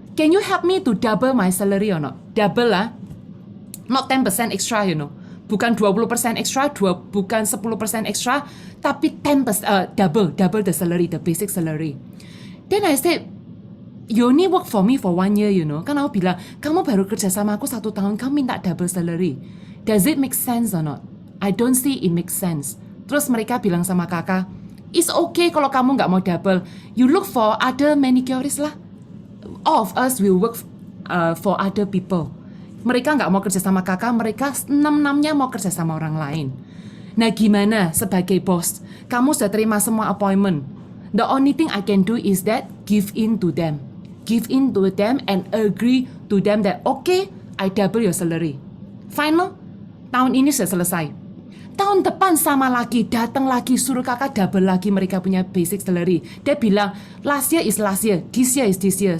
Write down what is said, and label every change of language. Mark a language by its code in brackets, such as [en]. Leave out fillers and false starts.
[en] Can you help me to double my salary or not? Double lah. Not 10% extra, you know. [id] Bukan 20% extra, bukan 10% extra, tapi [en] 10% double the salary, the basic salary. Then I said, you only work for me for 1 year, you know. [id] Kan aku bilang, kamu baru kerja sama aku 1 tahun, kamu minta double salary. [en] Does it make sense or not? I don't see it makes sense. [id] Terus mereka bilang sama kakak, [en] it's okay [id] kalau kamu nggak mau double. [en] You look for other manicurists lah. All of us will work for other people. [id] Mereka nggak mau kerja sama kakak, mereka 6-6-nya mau kerja sama orang lain. Nah gimana sebagai bos? Kamu sudah terima semua appointment. [en] The only thing I can do is that give in to them. Give in to them and agree to them that okay, I double your salary. [id] Final, tahun ini sudah selesai. Tahun depan sama lagi, datang lagi, suruh kakak double lagi mereka punya basic salary. Dia bilang, [en] last year is last year, this year is this year.